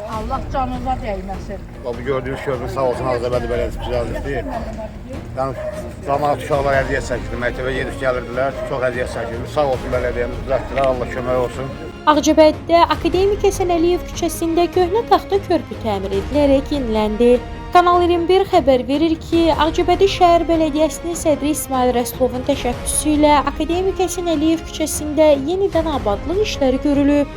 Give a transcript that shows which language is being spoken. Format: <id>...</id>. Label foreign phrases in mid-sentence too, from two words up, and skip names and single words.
<tr>Allah canınıza değmesin. Bu gördüğünüz köprü sağ olsun Ağcabədi Belediyesi güzellikdir.</tr> <az>Yani zamanı uşaqlar əziyyət çəkirdi, məktəbə gedib gəlirdilər, çox əziyyət çəkirdi. Sağ olsun bələdiyyəmiz düzəltdilər, Allah kömək olsun. Ağcabədidə Akademik Həsən Əliyev küçəsində köhnə taxta körpü təmir edilərək yeniləndi. Kanal 21 xəbər verir ki, Ağcabədi şəhər bələdiyyəsinin sədri İsmail Rəsulovun təşəbbüsü ilə Akademik Həsən Əliyev küçəsində yenidən abadlıq işləri görülüb.</az>